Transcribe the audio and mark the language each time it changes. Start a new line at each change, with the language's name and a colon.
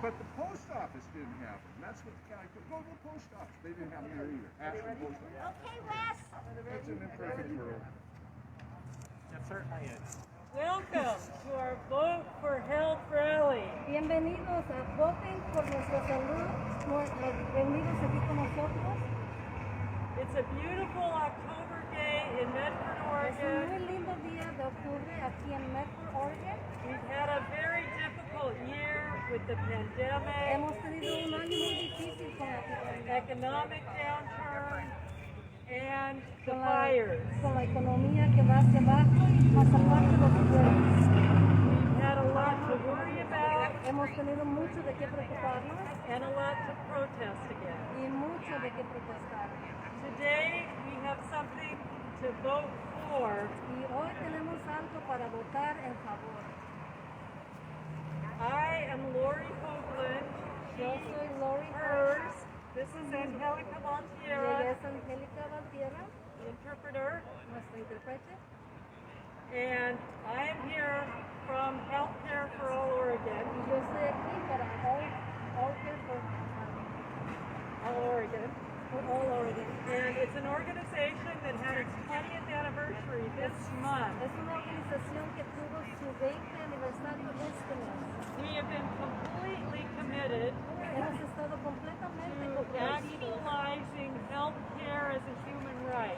English: But the post office didn't have them. That's what the county put. Go to the post office. They didn't have them there either. Ask the post office. Okay, Wes. It's an imperfect world. It certainly is. Welcome to our Vote for Health rally.
Spanish: Bienvenidos a Voten por Nuestra Salud. Bienvenidos aquí con nosotros.
English: It's a beautiful October day in Medford,
Spanish: Es un
English: Oregon.
Spanish: muy lindo día de octubre aquí en Medford, Oregon.
English: We've had a very difficult year with the pandemic,
Spanish: Hemos tenido un año muy difícil con la pandemia,
English: economic downturn, and the
Spanish: con
English: fires.
Spanish: la economía que va hacia abajo y más aparte los fuegos.
English: We've had a lot to worry about
Spanish: Hemos tenido mucho de qué preocuparnos
English: and a lot to protest against.
Spanish: y mucho de qué protestar.
English: Today we have something to vote for.
Spanish: Y hoy tenemos algo para votar en favor.
English: I am Lori Hoagland.
Spanish: Yo soy Lori
English: Hers. This is Angelica
Spanish: y ella
English: Valtierra,
Spanish: es Angélica Valtierra,
English: the interpreter.
Spanish: nuestra intérprete.
English: And I am here from Healthcare for All Oregon.
Spanish: Y yo estoy aquí para All Care for
English: All Oregon. All Oregon. And it's an organization that had its 20th anniversary this month.
Spanish: Es una organización que tuvo su 20 aniversario este mes.
English: We have been completely committed
Spanish: Hemos estado completamente
English: to
Spanish: comprometidos
English: actualizing healthcare as a human right.